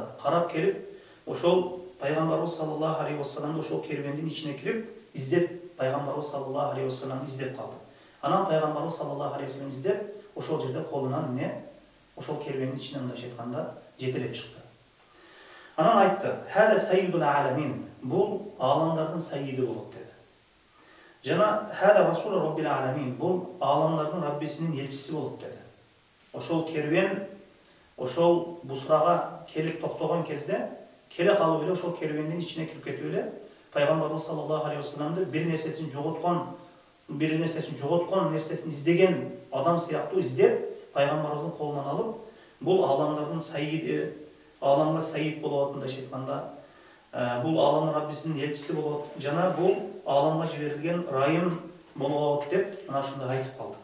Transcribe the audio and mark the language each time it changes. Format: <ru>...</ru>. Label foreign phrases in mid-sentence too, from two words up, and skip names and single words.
<ky>Карап келип, ошол пайгамбарыбыз</ky> <ar>صلى الله عليه وسلم</ar> <ky>ошол керуендин ичине кирип, издеп, пайгамбарыбыз</ky> <ar>صلى الله عليه وسلم</ar> <ky>издеп калды. Анан пайгамбарыбыз</ky> <ar>صلى الله عليه وسلم</ar> <ky>издеп, ошол жерде колунан ошол керуендин ичинен мындайча айтканда жетелеп чыкты. Анан айтты:</ky> <ar>"هذا سيد العالمين",</ar> <ky>бул аламдардын саййиди болот dedi.</ky> <ar>Жана هذا رسول رب العالمين,</ar> <ky>бул аламлардын Раббисинин элчиси болуп деди. Ошол керуен ошол Бусрага келип токтогон кезде келе калып эле ошол керуендин ичине кирип кетип эле пайгамбарыбыз</ky> <ar>صلى الله عليه وسلم</ar> <ky>бир нерсесин жоготкон нерсесин издеген адам сыяктуу издеп пайгамбарыбыздын колунан алып бул аламдардын сайиди, аламга сайид болуп мындайча айтканда бул аламдын Раббисинин элчиси болот жана бул аламга жиберилген райым болот деп мына ушундай айтып калды.</ky>